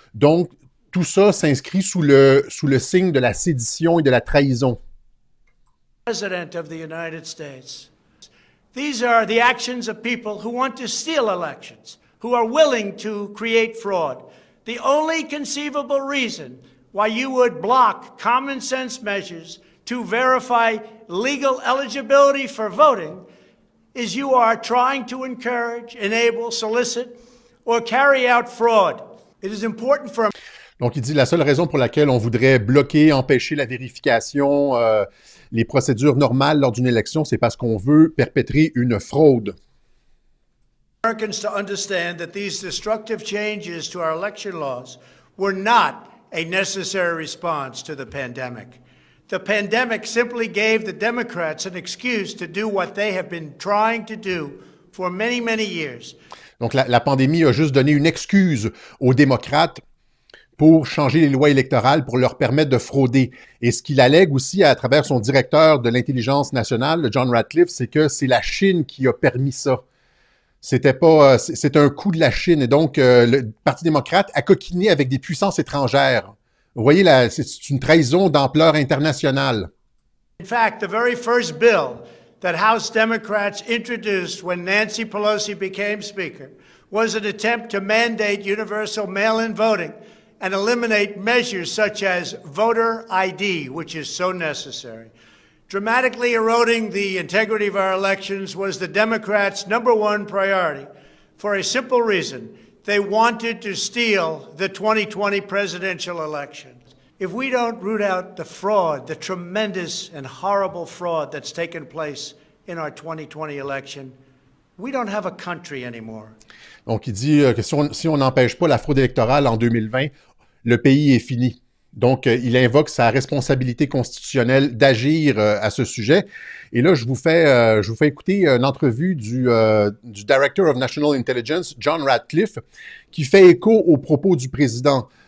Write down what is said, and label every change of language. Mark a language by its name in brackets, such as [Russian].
[French] Donc, tout ça s'inscrit sous le signe de la sédition et de la trahison. [English] President of the United States. These are the actions of people who want to steal elections, who are willing to create fraud. The only conceivable reason why you would block common sense measures to verify legal eligibility for voting is you are trying to encourage, enable, solicit, or carry out fraud. It is important for... [French] Donc, il dit la seule raison pour laquelle on voudrait bloquer, empêcher la vérification, les procédures normales lors d'une élection, c'est parce qu'on veut perpétrer une fraude. [English] Americans to understand that these destructive changes to our election laws were not a necessary response to the pandemic. The pandemic simply gave the Democrats an excuse to do what they have been trying to do for many, many years. [French] Donc, la pandémie a juste donné une excuse aux démocrates pour changer les lois électorales, pour leur permettre de frauder. Et ce qu'il allègue aussi à travers son directeur de l'intelligence nationale, John Ratcliffe, c'est que c'est la Chine qui a permis ça. C'est un coup de la Chine. Et donc, le Parti démocrate a coquiné avec des puissances étrangères. Vous voyez, c'est une trahison d'ampleur internationale. [English] In fact, the very first bill that House Democrats introduced when Nancy Pelosi became Speaker was an attempt to mandate universal mail-in voting and eliminate measures such as voter ID, which is so necessary. Dramatically eroding the integrity of our elections was the Democrats' #1 priority for a simple reason. They wanted to steal the 2020 presidential election. If we don't root out the fraud, the tremendous and horrible fraud that's taken place in our 2020 election, we don't have a country anymore. [French] Donc, il dit que si on n'empêche pas la fraude électorale en 2020, le pays est fini. Donc, il invoque sa responsabilité constitutionnelle d'agir à ce sujet. Et là, je vous fais écouter une entrevue du Director of National Intelligence, John Ratcliffe, qui fait écho aux propos du président.